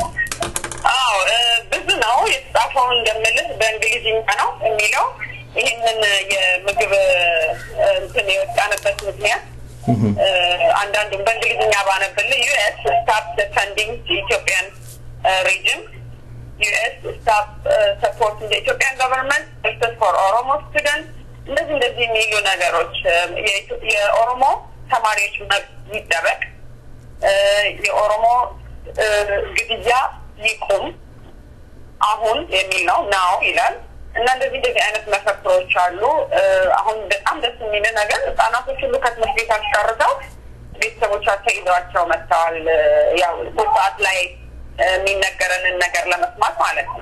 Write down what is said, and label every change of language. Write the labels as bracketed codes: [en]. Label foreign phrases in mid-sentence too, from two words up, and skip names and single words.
[am] ብዙ ነው የተጻፈው እንደምልህ በእንግሊዝኛ ነው የሚለው ይሄንን የምግብ እንትን የወጣንበት ምክንያት አንዳንዱም በእንግሊዝኛ ባነብልህ [en] US stop funding the Ethiopian region US stop supporting the Ethiopian government justice for Oromo students [am] እንደዚህ የሚሉ ነገሮች የኦሮሞ ተማሪዎች ይደረግ የኦሮሞ ግድያ ይቁም አሁን የሚል ነው ናው ይላል እና እንደዚህ አይነት መፈክሮች አሉ አሁን በጣም ደስ የሚል ነገር ህፃናቶች ሁሉ ከትምህርት ቤት አስቀርተው ቤተሰቦቻቸው ይዘዋቸው መጥተዋል ያው ሰዓት ላይ የሚነገረንን ነገር ለመስማት ማለት ነው